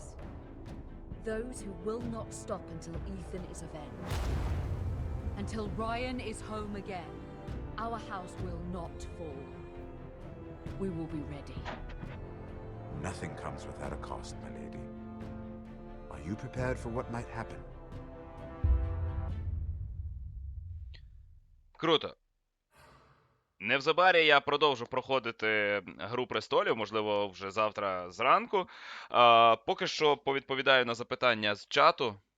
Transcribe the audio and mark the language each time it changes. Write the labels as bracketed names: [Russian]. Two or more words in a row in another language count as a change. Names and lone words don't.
[English] Those who will not stop until Ethan is avenged. Until Ryan is home again, our house will not fall. We will be ready. Nothing comes without a cost, my lady. Are you prepared for what might happen? [Ukrainian] Круто. Невзабарі я продовжу проходити Гру престолів, можливо, вже завтра зранку. Поки що повідповідаю на запитання з чату.